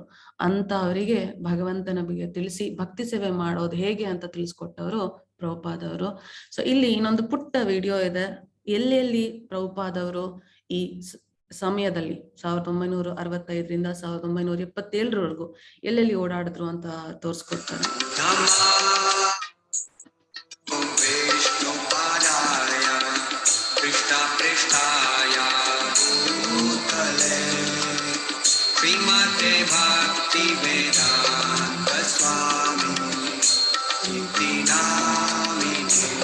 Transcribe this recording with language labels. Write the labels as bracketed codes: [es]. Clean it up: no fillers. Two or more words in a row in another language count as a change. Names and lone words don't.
[kn] ಅಂತ ಅವರಿಗೆ ಭಗವಂತನ ಬಗ್ಗೆ ತಿಳಿಸಿ ಭಕ್ತಿ ಸೇವೆ ಮಾಡೋದು ಹೇಗೆ ಅಂತ ತಿಳಿಸ್ಕೊಟ್ಟವರು ಪ್ರಭುಪಾದ್ ಅವರು. ಸೊ ಇಲ್ಲಿ ಇನ್ನೊಂದು ಪುಟ್ಟ ವಿಡಿಯೋ ಇದೆ. ಎಲ್ಲೆಲ್ಲಿ ಪ್ರಭುಪಾದ್ ಅವರು ಈ ಸಮಯದಲ್ಲಿ 1965ರಿಂದ 1977ರವರೆಗೂ ಎಲ್ಲೆಲ್ಲಿ ಓಡಾಡಿದ್ರು ಅಂತ ತೋರ್ಸ್ಕೊಡ್ತಾರೆ. [sa] Krishna Krishnaya Bhutale Srimate Bhakti Vedanta Swami Iti Namine